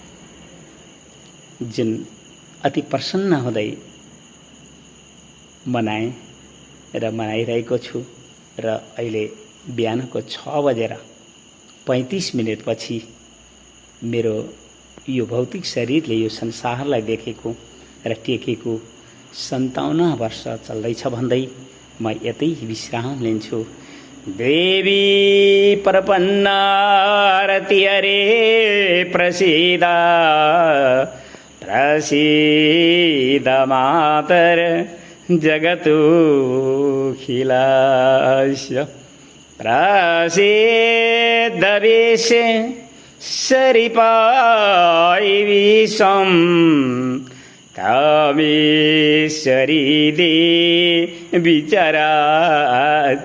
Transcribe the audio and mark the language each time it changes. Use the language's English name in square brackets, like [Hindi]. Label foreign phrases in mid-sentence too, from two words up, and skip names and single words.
[Nepali] जुन अति प्रसन्न हुँदै मनाएँ र मनाइरहेको छु र अहिले बिहानको 6:35 पछि मेरो यो भौतिक शरीरले यो संसारलाई देखेको र टेकेको 57औं वर्ष चल्दैछ भन्दै म यतै विश्राम लिन्छु। [Sanskrit] देवी प्रपन्नारति हरे प्रसीद प्रसीद मातर जगतोऽखिलस्य प्रसीद विश्वे सरिपायि विश्वं कामेश्वरी देवी चराचरस्य।